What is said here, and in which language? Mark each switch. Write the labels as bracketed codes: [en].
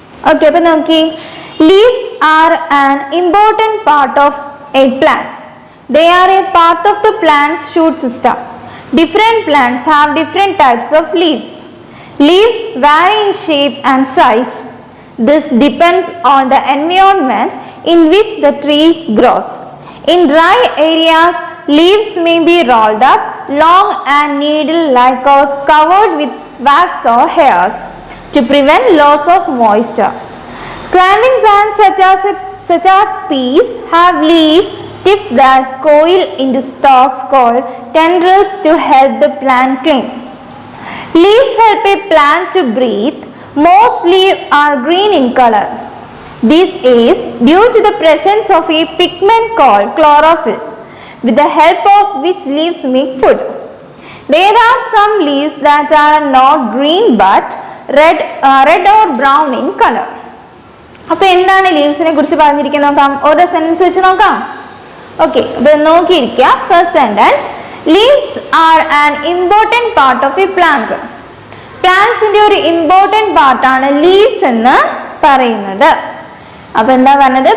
[en] Okay, അപ്പൊ നോക്കി, leaves are an important part of a plant. They are a part of the plant's shoot system. Different plants have different types of leaves. Leaves vary in shape and size. This depends on the environment in which the tree grows. In dry areas, leaves may be rolled up, long and needle-like or covered with wax or hairs to prevent loss of moisture. Climbing plants such as peas have leaf tips that coil into stalks called tendrils to help the plant cling. Leaves help a plant to breathe. Most leaves are green in color. This is due to the presence of a pigment called chlorophyll, with the help of which leaves make food. There are some leaves that are not green but red or brown in color. [ml] അപ്പോൾ എന്താണ് ലീവ്സിനെ കുറിച്ച് പറഞ്ഞിരിക്കുന്നത് നോക്കാം. ഓരോ sentence വെച്ച് നോക്കാം. [en] okay, [ml] അപ്പൊ നോക്കിയിരിക്കുക. [en] First sentence, leaves are an important part of a plant. [ml] പ്ലാന്റ്സിന്റെ ഒരു ഇമ്പോർട്ടൻറ്റ് പാർട്ടാണ് ലീവ്സ് എന്ന് പറയുന്നത്. അപ്പൊ എന്താ പറഞ്ഞത്?